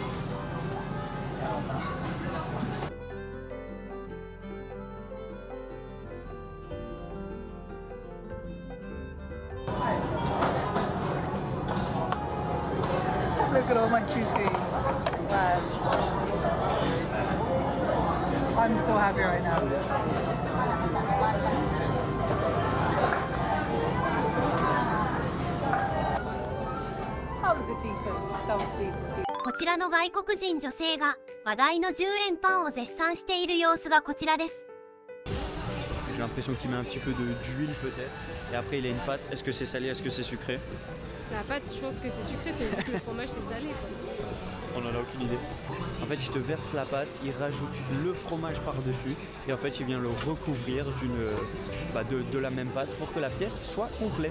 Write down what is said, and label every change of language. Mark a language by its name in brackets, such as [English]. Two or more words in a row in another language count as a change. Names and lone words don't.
[English] Look at all my sushi. Wow. I'm so happy right now. That was a decent. That was decent. [Japanese] こちらの外国人女性が話題の10円パンを絶賛している様子がこちらです。 [French] J'ai l'impression qu'il met un petit peu d'huile peut-être. Et après il a une pâte. Est-ce que c'est salé, est-ce que c'est sucré? La pâte, je pense que c'est sucré, c'est juste que le fromage c'est salé quoi. On n'en a aucune idée. En fait, il te verse la pâte, il rajoute le fromage par-dessus et en fait, il vient le recouvrir de la même pâte pour que la pièce soit complète.